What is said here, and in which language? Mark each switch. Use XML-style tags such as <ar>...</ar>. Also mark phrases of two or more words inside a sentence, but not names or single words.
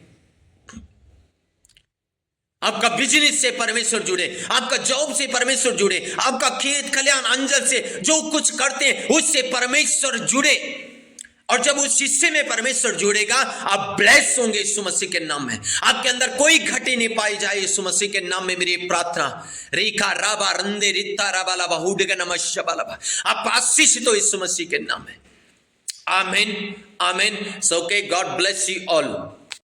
<hi>आपका बिजनेस से परमेश्वर जुड़े, आपका जॉब से परमेश्वर जुड़े, आपका खेत खलियान अंजल से जो कुछ करते हैं उससे परमेश्वर जुड़े। और जब उस हिस्से में परमेश्वर जुड़ेगा, आप ब्लेस होंगे यीशु मसीह के नाम में। आपके अंदर कोई घटी नहीं पाई जाए यीशु मसीह के नाम में मेरी प्रार्थना। रेखा राबा रंदे रित्ता राबा लबा हुडगा नमः लबा। आप आशीषित हो यीशु मसीह के नाम में।</hi> <en>Amen, amen. So okay, God bless you all.</en>